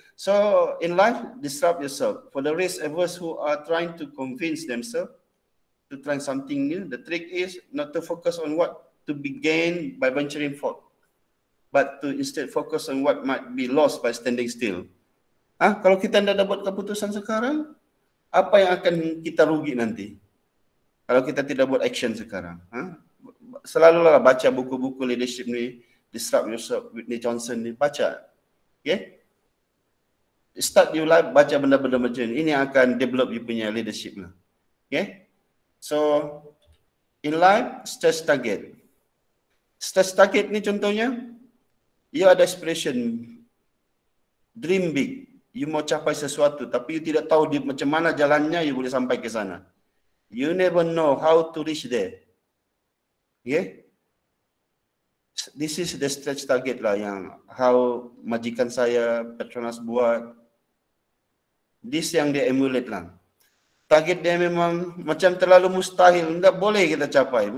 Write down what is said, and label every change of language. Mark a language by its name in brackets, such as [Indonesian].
[English] So in life, disrupt yourself. For the rest of us who are trying to convince themselves to try something new, the trick is not to focus on what to be gained by venturing forth, but to instead focus on what might be lost by standing still. [Malay] Kalau kita tidak buat keputusan sekarang, apa yang akan kita rugi nanti? Kalau kita tidak buat action sekarang. Selalulah baca buku-buku leadership ni, Disrupt Yourself, Whitney Johnson ni, baca. Okay? [English] start your life [Malay] baca benda-benda macam ini. Ini akan develop you punya leadership lah. Okay? [English] So in life, stretch target. Stretch target ni contohnya, you ada aspiration, dream big. [Malay] You mau capai sesuatu, tapi you tidak tahu macam mana jalannya you boleh sampai ke sana. [English] You never know how to reach there. Okay? This is the stretch target lah [Malay] yang how majikan saya, Petronas buat. This yang dia emulate lah. Target dia memang macam terlalu mustahil, tidak boleh kita capai.